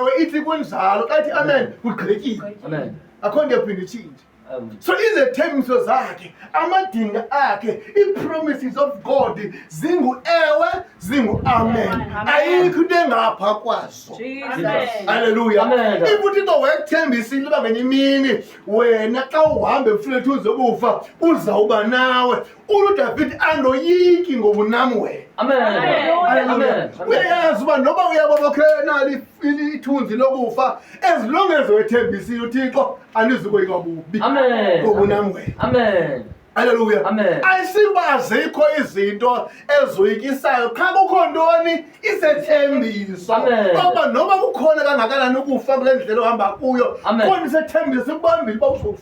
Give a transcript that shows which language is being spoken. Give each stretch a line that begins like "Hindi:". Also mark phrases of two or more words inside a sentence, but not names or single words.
Xhosa: ithi kunjalo kathi amen kugqityiwe. Amen. Akho nto yaphinda itshintshe. So izethembiso zakhe, amadinga akhe, i-
English: promises of God
Xhosa: zingu-ewe, zingu-amen. Ayikho into engapha kwazo. Haleluya. If uThixo wekuthembisile uba ngenye imini wena xa uhambe mfethu uzokufa uzawuba nawe, uDavide anoyiki ngoba unam wena. Amen. Uyayazi uba noba uyabobokhela ithunzi lokufa,
English: as long as
Xhosa: wethembisile uThixo anizukoyika bubi. Ngoba unam wena. Amen. Haleluya. Amen. Ayisiba azikho izinto ezoyikisayo qha kukho ntoni isethembiso. Oba noba kukhona kangakanani ukufa kule ndlela ohamba kuyo, khona isethembiso kubambile uba uzofa.